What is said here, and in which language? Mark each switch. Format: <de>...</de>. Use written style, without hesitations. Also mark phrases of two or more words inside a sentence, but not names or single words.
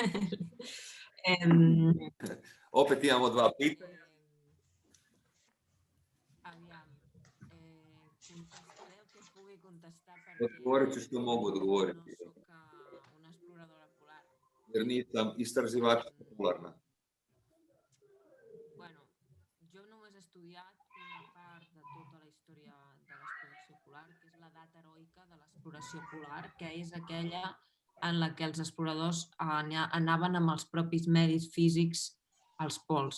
<hr>Opet imamo dva pitanja.</hr> <ca>Aviam, contestaré el que pugui contestar</ca> <hr>Odgovorit ću što mogu odgovoriti.</hr> <ca>no soc una exploradora polar.</ca> <hr>Jer nisam istraživač polarna.</hr> <ca>Bueno, jo només he estudiat una part de tota la història de l'exploració polar, que és l'edat heroica de l'exploració polar, que és aquella en la que els exploradors anaven amb els propis medis físics als pols.</ca>